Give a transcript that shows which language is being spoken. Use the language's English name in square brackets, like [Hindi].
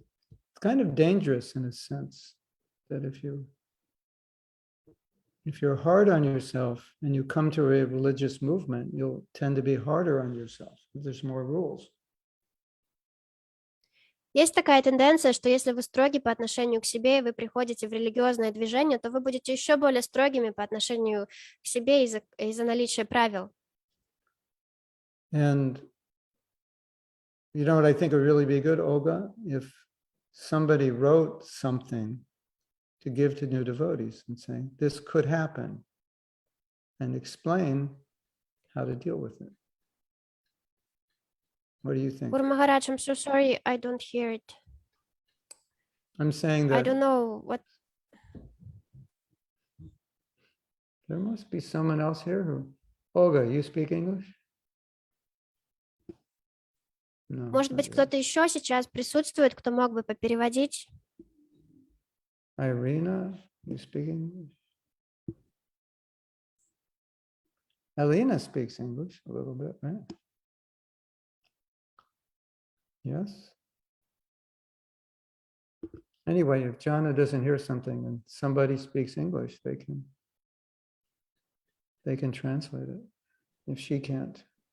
[English] It's kind of dangerous in a sense that if you're hard on yourself and you come to a religious movement, you'll tend to be harder on yourself. There's more rules. [Russian] Есть такая тенденция, что если вы строги по отношению к себе, и вы приходите в религиозное движение, то вы будете еще более строгими по отношению к себе из-за наличия правил. [English] And you know what I think would really be good, Olga? If somebody wrote something to give to new devotees and saying, this could happen, and explain how to deal with it. What do you think? Guru Maharaj, I'm so sorry, I don't hear it. I'm saying I that don't know what. there must be someone else here who, Olga, you speak English? No. [Russian] Может быть, кто-то еще сейчас присутствует, кто мог бы попереводить? [English] Irina, you speak English? Alina speaks English a little bit, right? Yes. Anyway, if Jana doesn't hear something and somebody speaks English, they can translate it if she can't.